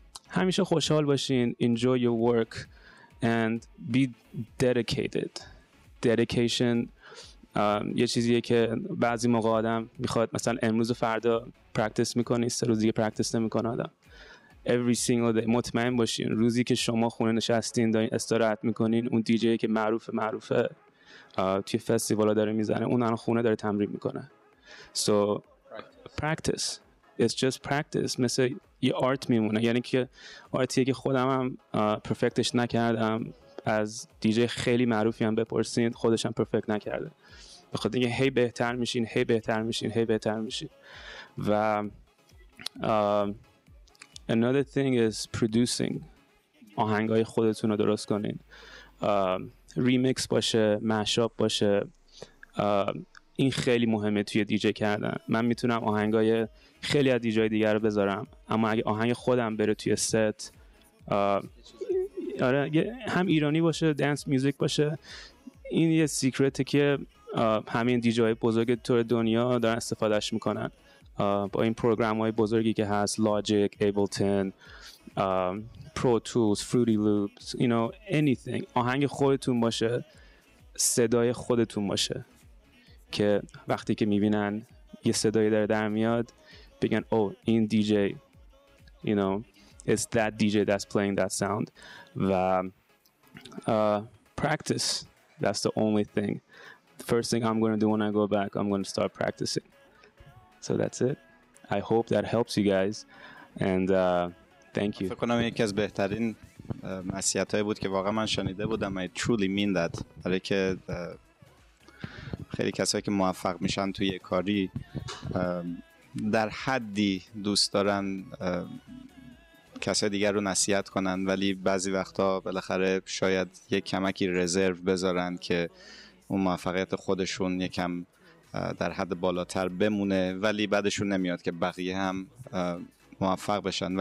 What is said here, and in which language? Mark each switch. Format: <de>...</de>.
<fa>همیشه خوشحال باشین,</fa> <en>enjoy your work and be dedicated.</en> <fa>Dedication یه چیزیه که بعضی موقع آدم میخواد مثلا امروز و فردا پرکتیس میکنی، 3 روز دیگه پرکتیس نمیکنه آدم.</fa> <en>Every single day</en> <fa>مطمئن باشین روزی که شما خونه نشستین دارین استراحت میکنین، اون دیجی که معروفه توی فستیوالا داره میزنه، اون الان خونه داره تمرین میکنه.</fa> <en>So practice. It's just practice.</en> <fa>مثل یه آرت میمونه، یعنی که آرتیه که خودم هم پرفکتش نکردم. از دیجی خیلی معروفی هم بپرسین خودش هم پرفکت نکرده، بخاطر اینکه هی بهتر میشین.</fa> <en>و another thing is producing.</en> <fa>آهنگای خودتون رو درست کنین، ریمیکس باشه، مشاپ باشه. این خیلی مهمه توی دیجی کردن. من میتونم آهنگای خیلی از دیجی دیگر رو بذارم، اما اگه آهنگ خودم بره توی ست، آره هم ایرانی باشه، دنس میوزیک باشه، این یه سیکرته که همین دیجی های بزرگ طور دنیا دارن استفادهش میکنن با این پروگرام های بزرگی که هست، لاجیک، ایبلتون، پرو تولز، فروتی لوپس،</fa> <en>you know, anything.</en> <fa>آهنگ خودتون باشه، صدای خودتون باشه که وقتی که میبینن یه صدایی داره در میاد بگن oh این دیجی</fa> <en>you know it's that DJ that's playing that sound. و practice, that's the only thing. The first thing I'm going to do when I go back, I'm going to start practicing. So that's it. I hope that helps you guys and thank you.</en> <fa>فکر کنم یکی از بهترین نصیحت‌هایی بود که واقعا من شنیده بودم.</fa> <en>I truly mean that.</en> <fa>برای که خیلی کسایی که موفق میشن توی کاری در حدی دوست دارن کسای دیگر رو نصیحت کنن، ولی بعضی وقتا بالاخره شاید یک کمکی رزرو بذارن که اون موفقیت خودشون یکم در حد بالاتر بمونه، ولی بعدشون نمیاد که بقیه هم موفق بشن.</fa>